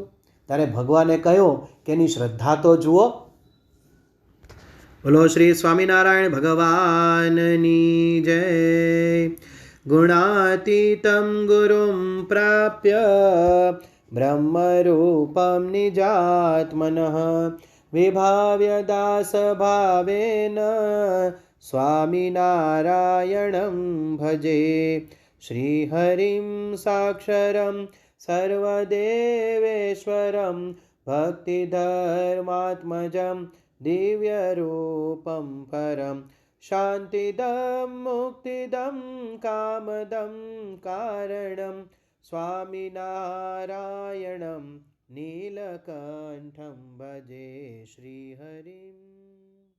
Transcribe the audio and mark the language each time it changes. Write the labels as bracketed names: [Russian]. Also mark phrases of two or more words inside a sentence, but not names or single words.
[Gujarati] ત્યારે ભગવાને કહ્યું કે એની શ્રદ્ધા તો જુઓ. બોલો શ્રી સ્વામિનારાયણ ભગવાનની જય. [Sanskrit] गुणातीतम् गुरुम् प्राप्य ब्रह्मरूपम् निजात्मनः विभाव्य दासभावेन स्वामिनारायणं भजे। श्रीहरिं साक्षरं सर्वदेवेश्वरं भक्तिधर्मात्मजं दिव्यरूपं परं शान्तिदं मुक्तिदं कामदं कारणं स्वामिनारायणं नीलकण्ठं भजे श्रीहरिम्।